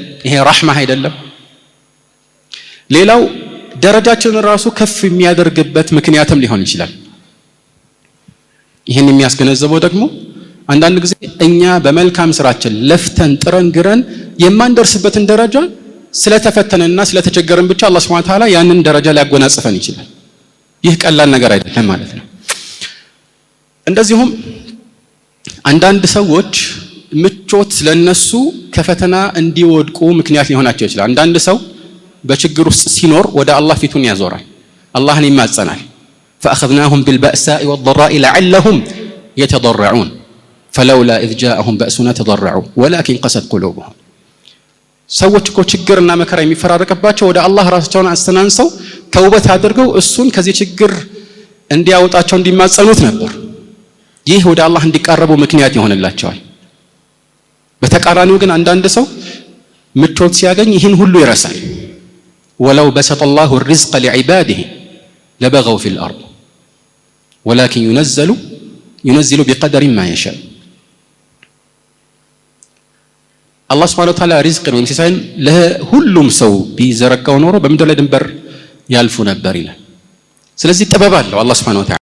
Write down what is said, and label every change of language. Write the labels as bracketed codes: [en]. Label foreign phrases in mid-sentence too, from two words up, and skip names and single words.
[am] ይሄ ረህማ አይደለም? ሌላው ደረጃችንን ራሱ ከፍ የሚያደርግበት ምክንያትም ሊሆን ይችላል። ይህን የሚያስገነዘበው ደግሞ አንዳንድ ጊዜ እኛ በመልካም ስራችን ለፍተን ጥረን ግረን የማንደርስበትን ደረጃ ስለተፈተነና ስለተቸገረን ብቻ አላህ [ar] سبحانه وتعالى [am] ያንን ደረጃ ሊያጎናጽፈን ይችላል። ይህ ቀላል ነገር አይደለም ማለት ነው። እንደዚሁም አንዳንድ ሰዎች ምቾት ለነሱ ከፈተና እንዲወድቁ ምክንያት ሊሆናቸው ይችላል። አንዳንድ ሰው በችግር ውስጥ ሲኖር ወደ አላህ ፊቱን ያዞራል፣ አላህን ይማጸናል። [ar] فأخذناهم بالبأساء والضراء لعلهم يتضرعون فلولا إذ جاءهم بأسنا تضرعوا ولكن قست قلوبهم [am] ሰዎች እኮ ችግርና መከራ የሚፈራረቅባቸው ወደ አላህ ራሳቸውን አስተናንሰው ተውበት አድርገው እሱን ከዚህ ችግር እንዲያወጣቸው እንዲማጸኑት ነበር። ይህ ወደ አላህ እንዲቃረቡ ምክንያት ይሆንላቸዋል። በተቃራኒው ግን አንዳንድ ሰው ምቾት ሲያገኝ ይህን ሁሉ ይረሳል። [ar] ولو بسط الله الرزق لعباده لبغوا في الأرض ولكن ينزل بقدر ما يشاء [am] አላህ [ar] سبحانه وتعالى [am] ሪዝቅን ወይም ሲሳይን ለሁሉም ሰው ቢዘረጋው ኖሮ በምድር ላይ ድንበር ያልፉ ነበር ይላል። ስለዚህ ጥበብ አለው አላህ [ar] سبحانه وتعالى።